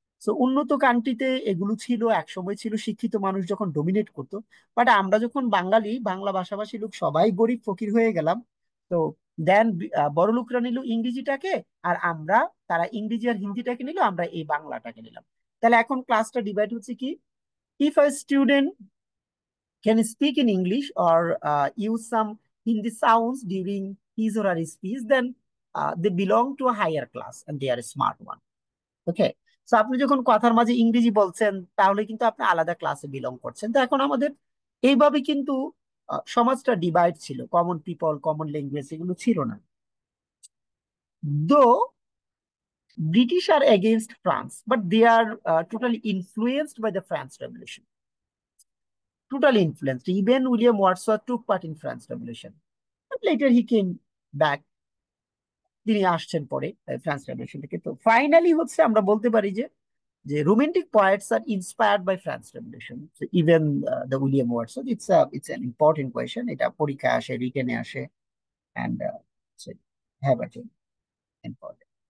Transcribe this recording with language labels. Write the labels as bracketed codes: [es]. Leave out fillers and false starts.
[bn] তো উন্নত কান্ট্রিতে এগুলো ছিল, এক সময় ছিল, শিক্ষিত মানুষ যখন ডোমিনেট করতো। বাট আমরা যখন বাঙালি, বাংলা ভাষাভাষী লোক সবাই গরিব ফকির হয়ে গেলাম। তো দেন বড় লোকরা নিল ইংরেজিটাকে, আর আমরা, তারা ইংরেজি আর হিন্দিটাকে নিল, আমরা এই বাংলাটাকে নিলাম। তাহলে এখন ক্লাসটা ডিভাইড হচ্ছে কি, [en] If a student can speak in English or use some Hindi sounds during his or her speech, then they belong to a higher class and they are a smart one. Okay. [bn] So আপনি যখন কথার মাঝে ইংরেজি বলছেন, তাহলে কিন্তু আপনি আলাদা ক্লাসে বিলং করছেন। তো এখন আমাদের এইভাবে কিন্তু সমাজটা ডিভাইড ছিল, কমন পিপল, কমন ল্যাঙ্গুয়েজ এগুলো ছিল না। [en] Though British are against France, but they are totally influenced by the France revolution, totally influenced. Even William Wordsworth took part in France Revolution. But later he came back. [bn] তিনি আসছেন পরে France revolution থেকে। তো finally হচ্ছে আমরা বলতে পারি যে যে [en] Romantic poets are inspired by France revolution. Even the William Wordsworth, it's an important question. [bn] এটা পরীক্ষায় আসে, রিটেনে আসে, [en] And have important.